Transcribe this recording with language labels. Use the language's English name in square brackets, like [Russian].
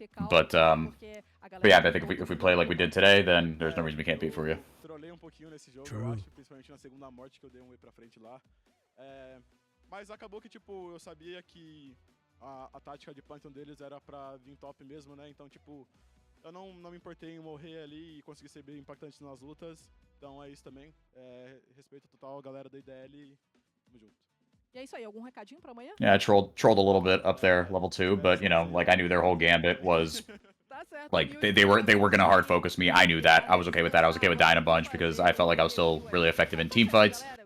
[English] But yeah, I think if we play like we did today, then there's no reason we can't beat Furia. [Portuguese] Trolei pouquinho nesse jogo, eu acho, principalmente na segunda morte que eu dei um E pra frente lá. Mas acabou que, tipo, eu sabia que a tática de Pantheon deles era pra vir top mesmo, né? Então, tipo, eu não me importei em morrer ali e conseguir ser bem impactante nas lutas. Então é isso também. Respeito total a galera da IDL e tamo junto. E é isso aí, algum recadinho pra amanhã? [English] Yeah, I trolled a little bit up there, level 2, but you know, like I knew their whole gambit was like they were gonna hard focus me. I knew that. I was okay with that. I was okay with dying a bunch because I felt like I was still really effective in team fights.